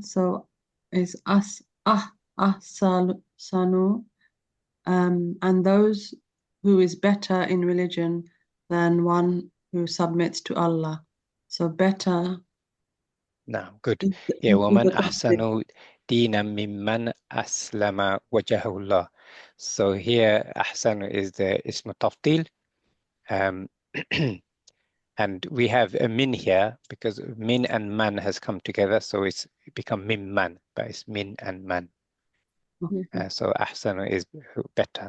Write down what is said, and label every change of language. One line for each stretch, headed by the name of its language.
English: So is ahsanu, and those who is better in religion than one who submits to Allah. So better. No, good.
Arabic: Yeah, وَمَنْ أَحْسَنُ دِينًا مِمَّنْ أَسْلَمَ وَجْهَهُ اللَّهِ.
English: So here, أحسن is the ism tafdil. And we have a min here because min and man has come together, so it become mimman, but it's min and man. So أحسن is better.